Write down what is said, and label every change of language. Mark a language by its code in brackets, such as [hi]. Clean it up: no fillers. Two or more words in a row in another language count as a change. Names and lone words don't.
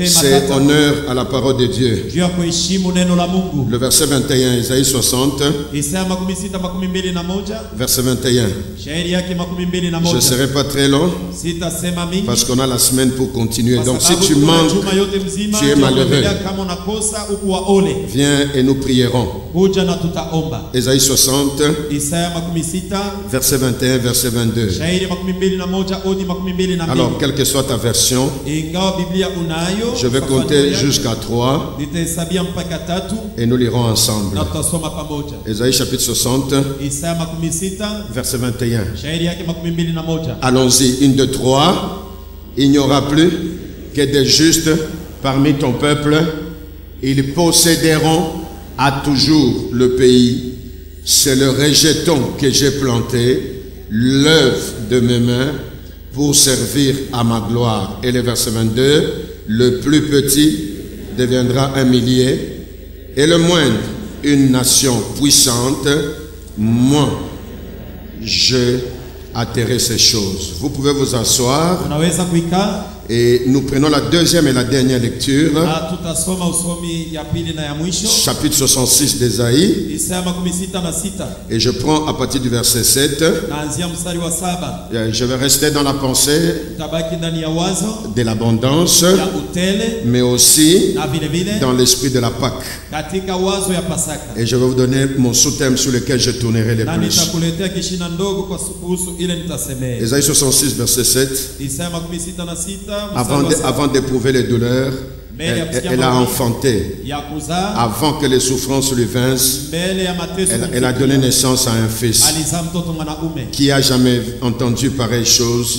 [fr] C'est [sw] matata. [fr] honneur à la parole de Dieu. [sw] Juu ya kuheshimu neno la Mungu. [fr] Le verset 21, Ésaïe 60, [sw] Isaya makumi sita makumi mbili na moja. [fr] verset 21. [sw] Shairi yake makumi mbili na [fr] Je ne [sw] moja. [fr] serai pas très long [sw] Sitasema mingi. [fr] parce qu'on a la semaine pour continuer. [sw] Kwa [fr] Donc si [sw] sababu [fr] tu [sw] tuna [fr] manques, [sw] juma yote mzima, [fr] tu es [sw] ndio [fr] malheureux. [sw] kuendelea kama unakosa ukuwa ole. [fr] viens et nous prierons. [sw] Kuja na tutaomba. [fr] Ésaïe 60, [sw] Isaya makumi sita. [fr] verset 21, verset 22. [sw] Shairi makumi mbili na moja odi makumi mbili na mbili. [fr] Alors, quelle que soit ta version, [sw] Ingawa Biblia unayo, [fr] je vais [sw] ufafanue [fr] compter [sw] yake, [fr] jusqu'à 3 [sw] nitahesabia mpaka tatu [fr] et nous lirons ensemble. [sw] na tutasoma pamoja. [fr] Ésaïe chapitre 60, [sw] Isaya makumi sita. [fr] verset 21. [sw] Shairi yake makumi mbili na moja. [fr] Allons-y, 1, 2, 3. Il n'y aura plus que des justes parmi ton peuple. Ils posséderont à toujours le pays. C'est le rejeton que j'ai planté, l'œuvre de mes mains, pour servir à ma gloire. Et le verset 22, le plus petit deviendra un millier, et le moindre une nation puissante. Moi, je atterrir ces choses. Vous pouvez vous asseoir [sw] Unaweza kuikaa [fr] Et nous prenons la deuxième et la dernière lecture. [sw] Na tutasoma usomi ya pili na ya mwisho. [fr] Chapitre 66 d'Ésaïe. [sw] Isaya 66. [fr] Et je prends à partir du verset 7. [sw] Naanzia mstari wa 7. [fr] Je vais rester dans la pensée [sw] Tabaki ndani ya wazo [fr] de l'abondance, [sw] ya utele, [fr] mais aussi [sw] na vile vile [fr] dans l'esprit de la Pâque. [sw] katika wazo ya Pasaka. [fr] Et je vais vous donner mon sous-thème sur lequel je tournerai les [sw] Na [fr] plus. [sw] nitakuletea kishina ndogo kwa kuhusu ile nitasemea. [fr] Ésaïe 66 verset 7. [sw] Isaya 66 [fr] Avant d'éprouver les douleurs, elle a enfanté. Avant que les souffrances lui vinssent, elle a donné naissance à un fils. Qui a jamais entendu pareille chose?